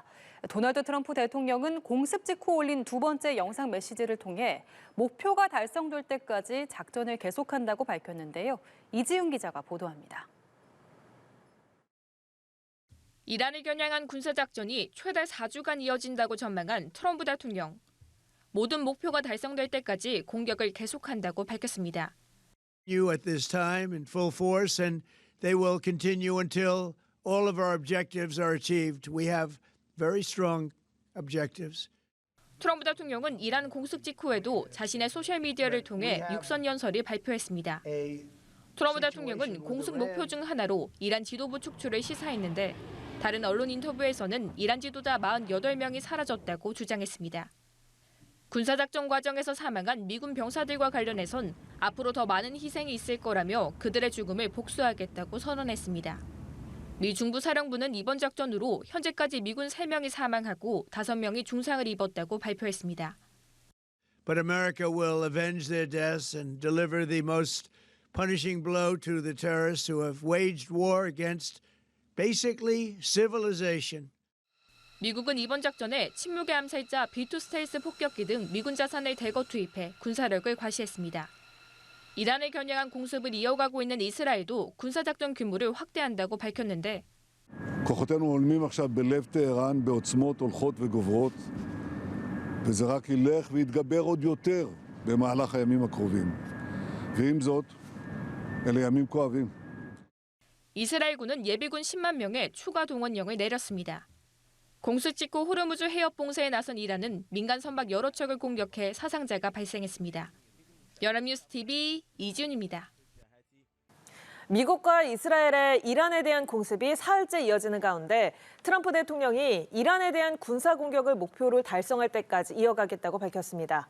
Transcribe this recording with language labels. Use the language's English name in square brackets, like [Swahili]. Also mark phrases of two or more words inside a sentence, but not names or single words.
[Korean] 도널드 트럼프 대통령은 공습 직후 올린 2번째 영상 메시지를 통해 목표가 달성될 때까지 작전을 계속한다고 밝혔는데요. 이지훈 기자가 보도합니다. 이란을 겨냥한 군사작전이 최대 4주간 이어진다고 전망한 트럼프 대통령. 모든 목표가 달성될 때까지 공격을 계속한다고 밝혔습니다. [English] You at this time in full force, and they will continue until all of our objectives are achieved. We have very strong objectives. [Korean] 트럼프 대통령은 이란 공습 직후에도 자신의 소셜미디어를 통해 육선 연설을 발표했습니다. 트럼프 대통령은 공습 목표 중 하나로 이란 지도부 축출을 시사했는데 다른 언론 인터뷰에서는 이란 지도자 48명이 사라졌다고 주장했습니다. 군사작전 과정에서 사망한 미군 병사들과 관련해선 앞으로 더 많은 희생이 있을 거라며 그들의 죽음을 복수하겠다고 선언했습니다. 미 중부사령부는 이번 작전으로 현재까지 미군 3명이 사망하고 5명이 중상을 입었다고 발표했습니다. [English] But America will avenge their deaths and deliver the most punishing blow to the terrorists who have waged war against basically civilization. [Korean] 미국은 이번 작전에 침묵의 암살자 B2 스텔스 폭격기 등 미군 자산을 대거 투입해 군사력을 과시했습니다. 이란을 겨냥한 공습을 이어가고 있는 이스라엘도 군사작전 규모를 확대한다고 밝혔는데 [Hebrew] כוחותינו הולמים עכשיו בלב טהרן בעוצמות הולכות וגוברות וזה רק ילך ויתגבר עוד יותר במהלך הימים הקרובים. ועם זאת, אלה ימים כואבים. [Korean] 이스라엘군은 예비군 10만 명의 추가 동원령을 내렸습니다. 공습 직후 호르무즈 해협 봉쇄에 나선 이란은 민간 선박 여러 척을 공격해 사상자가 발생했습니다. 연합뉴스 TV 이지훈입니다. 미국과 이스라엘의 이란에 대한 공습이 사흘째 이어지는 가운데 트럼프 대통령이 이란에 대한 군사 공격을 목표로 달성할 때까지 이어가겠다고 밝혔습니다.